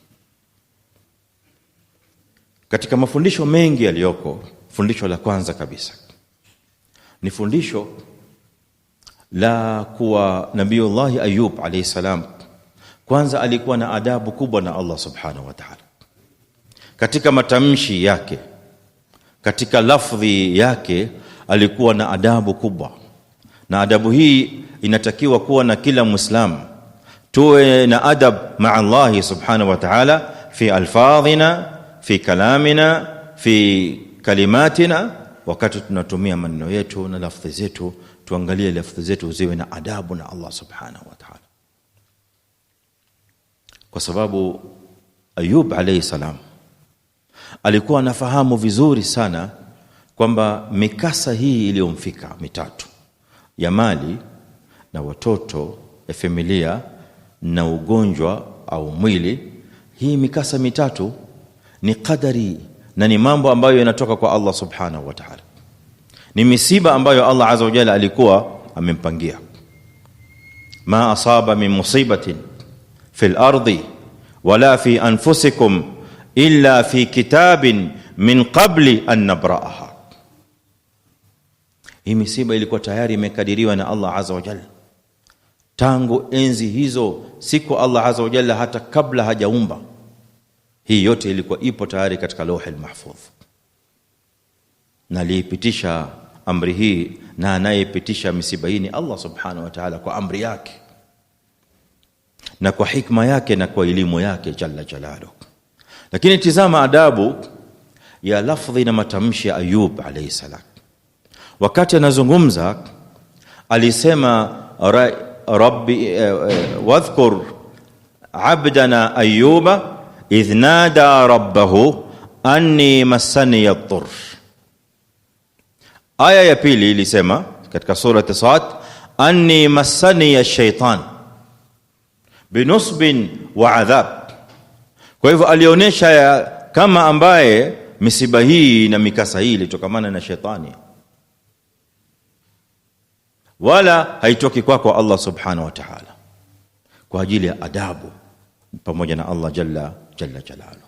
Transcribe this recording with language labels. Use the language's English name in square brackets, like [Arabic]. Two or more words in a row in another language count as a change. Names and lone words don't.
[Swahili] Katika mafundisho mengi yaliyoko, fundisho la kwanza kabisa ni fundisho la kuwa Nabiiullah Ayub [Arabic] عليه السلام [Swahili] kwanza alikuwa na adabu kubwa na [Arabic] الله سبحانه وتعالى. [Swahili] Katika matamshi yake, katika lafdhi yake alikuwa na adabu kubwa, na adabu hii inatakiwa kuwa na kila Muislamu. Tuwe na adab [Arabic] مع الله سبحانه وتعالى في ألفاظنا في كلامنا في كلماتنا. [Swahili] Wakati tunatumia maneno yetu na lafdhi zetu, tuangalie lafdhi zetu ziwe na adabu na [Arabic] الله سبحانه وتعالى, [Swahili] kwa sababu Ayub [Arabic] عليه السلام [Swahili] alikuwa anafahamu vizuri sana kwamba mikasa hii iliyomfika mitatu ya mali na watoto, ya familia na ugonjwa au mwili, hii mikasa mitatu ni qadari na ni mambo ambayo yanatoka kwa [Arabic] الله سبحانه وتعالى. [Swahili] Ni misiba ambayo Allah [Arabic] عز وجل [Swahili] alikuwa amempangia. [Arabic] ما أصاب من مصيبة في الأرض ولا في أنفسكم إلا في كتاب من قبل أن نبرأها. [Swahili] Hii misiba ilikuwa tayari imekadiriwa na Allah [Arabic] عز وجل [Swahili] tangu enzi hizo, siku Allah [Arabic] عز وجل [Swahili] hata kabla hajaumba. Hii yote ilikuwa ipo tayari katika [Arabic] اللوح المحفوظ, [Swahili] na alipitisha amri hii, na anayepitisha misiba hii ni [Arabic] الله سبحانه وتعالى [Swahili] kwa amri yake na kwa hikma yake na kwa elimu yake [Arabic] جل جلاله. [Swahili] Lakini tizama adabu ya lafdhi na matamshi ya Ayub [Arabic] عليه السلام. [Swahili] Wakati anazungumza alisema [Arabic] ربي واذكر عبدنا أيوب إذ نادى ربه أني مسني الضر. [Swahili] Aya ya pili ilisema katika surati Sad, [Arabic] أني مسني الشيطان بنصب وعذاب. [Swahili] Kwa hivyo alionyesha kama ambaye misiba hii na mikasa hii ilitokamana na shetani, wala haitoki kwako [Arabic] الله سبحانه وتعالى, [Swahili] kwa ajili ya adabu pamoja na Allah [Arabic] جل جلاله.